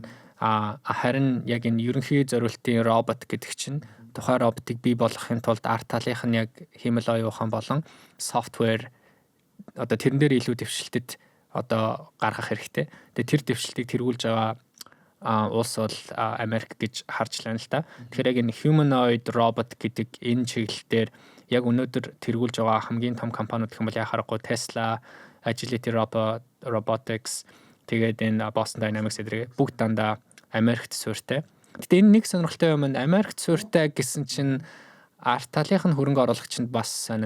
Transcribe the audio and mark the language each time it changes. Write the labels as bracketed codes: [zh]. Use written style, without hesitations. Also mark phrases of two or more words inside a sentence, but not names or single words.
[mn] Харин яг энэ ерөнхий зориултын робот гэдэг чинь тухайн роботыг бий болгохын тулд арт талынх нь яг хиймэл оюухан болон софтвер одоо тэрэн дээр илүү дэвшилтэд одоо гаргах хэрэгтэй. Тэгээ тэр дэвшилтийг тэргүүлж байгаа улс бол Америк гэж харж байна л да. Тэгэхээр яг энэ [en] humanoid robot [mn] гэдэг энэ чиглэлээр яг өнөөдөр тэргүүлж байгаа хамгийн том компаниуд гэх юм бол яхахгүй Tesla, Agility Robotics тэгээд энэ Boston Dynamics эдгээр бүгд дандаа Америкт суурьтай. Гэтэ энэ нэг сонирхолтой юм нь Америкт суурьтай гэсэн чинь арт талынх нь хөрөнгө оруулагчид бас сонин.